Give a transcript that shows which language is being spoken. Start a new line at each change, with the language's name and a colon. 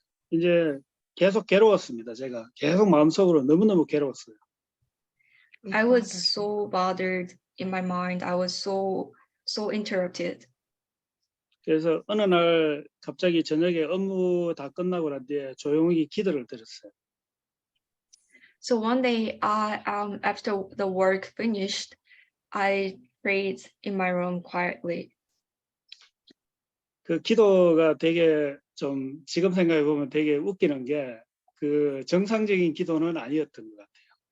Korean: 이제 계속 괴로웠습니다. 제가 계속 마음속으로 너무너무 괴로웠어요.
English: I was so bothered in my mind. I was so interrupted.
Korean: 그래서 어느 날 갑자기 저녁에 업무 다 끝나고 난 뒤에 조용히 기도를 드렸어요.
English: So one day, after the work finished, I prayed in my room quietly.
Korean: 그 기도가 되게 좀 지금 생각해 보면 되게 웃기는 게 그 정상적인 기도는 아니었던 것 같아요.